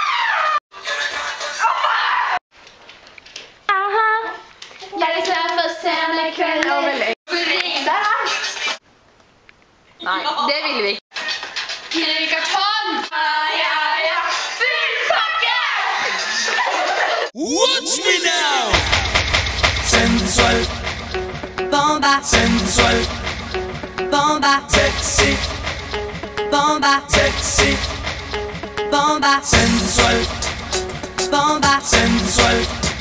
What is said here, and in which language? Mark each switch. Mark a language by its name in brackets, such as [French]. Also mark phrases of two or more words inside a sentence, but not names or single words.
[Norwegian] Jeg er klar for sene kvelder. Der er han. Nei, det vil vi ikke. Killer i kartong. Ja, ja, full pakke! [English] Watch me now! Sensual. Bomba. Sensual. Bomba. Sexy. Bomba. Sexy. Bomba. Sensual. Bomba. Sensual.